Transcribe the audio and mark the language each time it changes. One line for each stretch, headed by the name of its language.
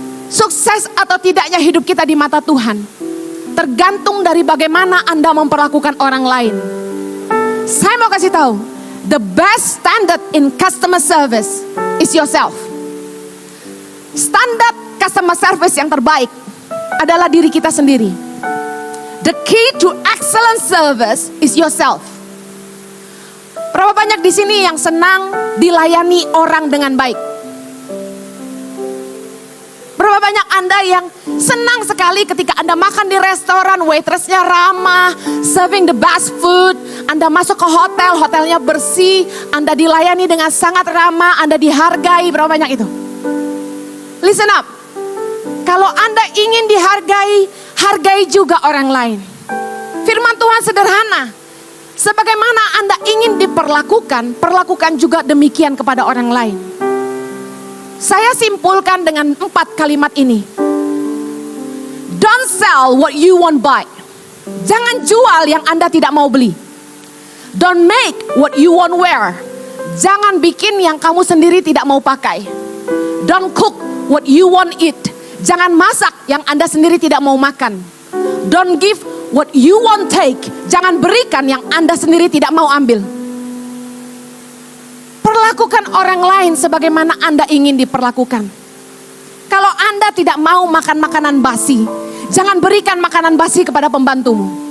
Indonesian: Sukses atau tidaknya hidup kita di mata Tuhan tergantung dari bagaimana Anda memperlakukan orang lain. Saya mau kasih tahu,
English: the best standard in customer service is yourself.
Indonesian: Standar customer service yang terbaik adalah diri kita sendiri.
English: The key to excellent service is yourself.
Indonesian: Berapa banyak di sini yang senang dilayani orang dengan baik? Berapa banyak Anda yang senang sekali ketika Anda makan di restoran, waitressnya ramah,
English: serving the best food.
Indonesian: Anda masuk ke hotel, hotelnya bersih, Anda dilayani dengan sangat ramah, Anda dihargai. Berapa banyak itu?
English: Listen up.
Indonesian: Kalau Anda ingin dihargai, hargai juga orang lain. Firman Tuhan sederhana. Sebagaimana Anda ingin diperlakukan, perlakukan juga demikian kepada orang lain. Saya simpulkan dengan 4 kalimat ini.
English: Don't sell what you won't buy.
Indonesian: Jangan jual yang Anda tidak mau beli.
English: Don't make what you won't wear.
Indonesian: Jangan bikin yang kamu sendiri tidak mau pakai.
English: Don't cook what you won't eat.
Indonesian: Jangan masak yang Anda sendiri tidak mau makan.
English: Don't give what you won't take.
Indonesian: Jangan berikan yang Anda sendiri tidak mau ambil. Perlakukan orang lain sebagaimana Anda ingin diperlakukan. Kalau Anda tidak mau makan makanan basi, jangan berikan makanan basi kepada pembantumu.